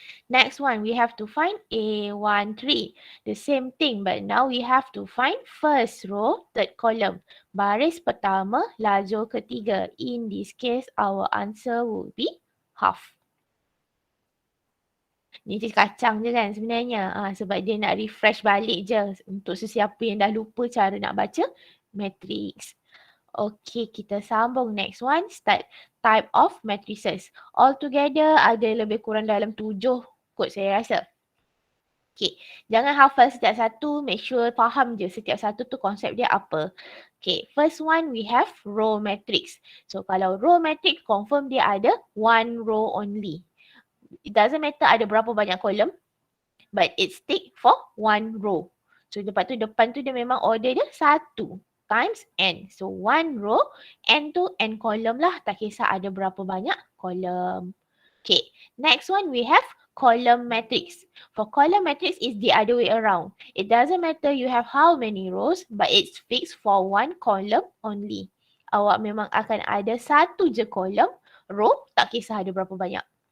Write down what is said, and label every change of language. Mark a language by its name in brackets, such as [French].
[English] Next one, we have to find A13. The same thing, but now we have to find first row, third column. [Malay] Baris pertama, lajur ketiga. [English] In this case, our answer would be half. [Malay] Ni kacang je kan sebenarnya. Sebab dia nak refresh balik je untuk sesiapa yang dah lupa cara nak baca matrix. [English] Okay, [Malay] kita sambung [English] next one. Start type of matrices. [Malay] Altogether ada lebih kurang dalam 7 kot saya rasa. Okay, jangan hafal setiap satu. [English] Make sure [Malay] faham je setiap satu tu konsep dia apa. [English] Okay, first one we have row matrix. So [Malay] kalau row matrix confirm dia ada [English] one row only. It doesn't matter [Malay] ada berapa banyak [English] column, but it's stick for one row. [Malay] So lepas tu depan tu dia memang order dia 1 times n. So one row, n tu n column lah. Tak kisah ada berapa banyak column. [English] Okay, next one we have column matrix. For column matrix is the other way around. It doesn't matter you have how many rows, but it's fixed for one column only. [Malay] Awak memang akan ada satu je column, row, tak kisah ada berapa banyak.